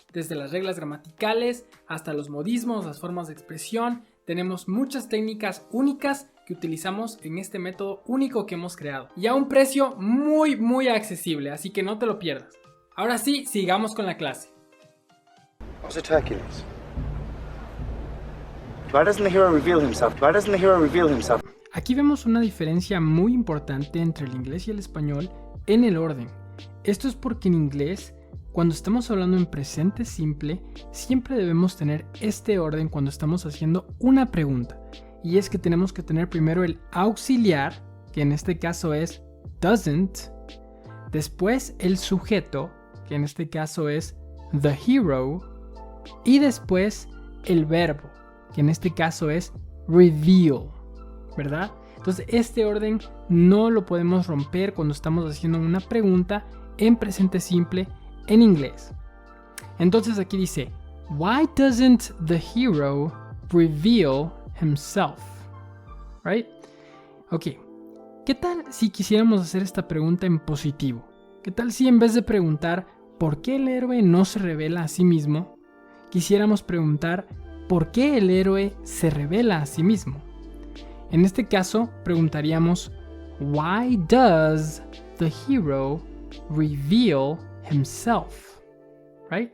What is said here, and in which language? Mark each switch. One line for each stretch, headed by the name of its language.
Spanish: Desde las reglas gramaticales hasta los modismos, las formas de expresión. Tenemos muchas técnicas únicas que utilizamos en este método único que hemos creado. Y a un precio muy accesible, así que no te lo pierdas. Ahora sí, sigamos con la clase.
English: Was it Hercules? Why doesn't the hero reveal himself? Why doesn't the hero reveal himself?
Spanish: Aquí vemos una diferencia muy importante entre el inglés y el español en el orden. Esto es porque en inglés, cuando estamos hablando en presente simple, siempre debemos tener este orden cuando estamos haciendo una pregunta. Y es que tenemos que tener primero el auxiliar, que en este caso es doesn't. Después el sujeto, que en este caso es the hero. Y después el verbo, que en este caso es reveal, ¿verdad? Entonces este orden no lo podemos romper cuando estamos haciendo una pregunta en presente simple en inglés. Entonces aquí dice,
English: why doesn't the hero reveal himself? Right?
Spanish: Ok, ¿qué tal si quisiéramos hacer esta pregunta en positivo? ¿Qué tal si en vez de preguntar ¿por qué el héroe no se revela a sí mismo? Quisiéramos preguntar ¿por qué el héroe se revela a sí mismo? En este caso preguntaríamos
English: why does the hero reveal himself? Right?